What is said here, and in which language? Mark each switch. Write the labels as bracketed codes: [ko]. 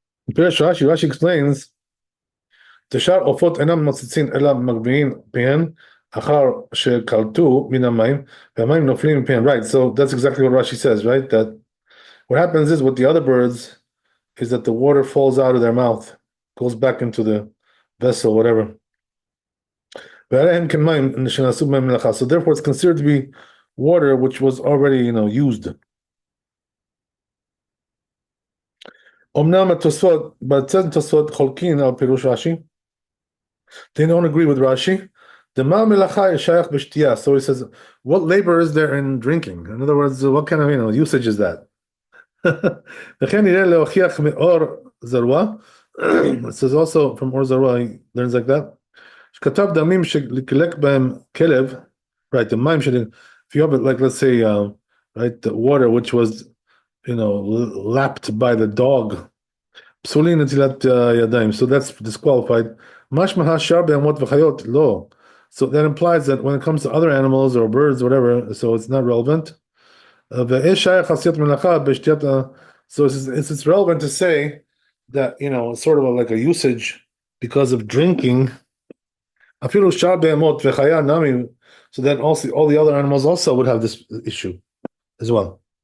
[he] Rashi explains, תשאר עופות אינם מוצצים אלא מגביהים פיהן אחר שקלטו מן המים והמים נופלים מפיהן. [en] Right, so that's exactly what Rashi says, right? That what happens is with the other birds is that the water falls out of their mouth, goes back into the vessel, whatever. So therefore it's considered to be water which was already, used. But it says in Tosfot [he] חולקין על פירוש [en] Rashi. They don't agree with Rashi. The [he] ma melacha [en] is [he] shayach b'shtiyah. [en] So he says, what labor is there in drinking? In other words, what kind of usage is that? [he] וכן יראה להוכיח מאור זרוע. [en] It says also from Or Zarua, he learns like that. [he] שכתב דמים שלקלק בהם כלב, [en] right, the מים if you have it, like, let's say, right, the water which was, lapped by the dog, [he] פסולין נטילת ידיים, [en] so that's disqualified. [he] משמע השאר בהמות וחיות, לא. [en] So that implies that when it comes to other animals or birds, whatever, so it's not relevant. [he] ואש שייך עשיית מלאכה בשתיית, [en] so it's relevant to say that, sort of like a usage because of drinking. [he] אפילו שאר בהמות וחיה נמי, [en] so that also all the other animals also would have this issue as well.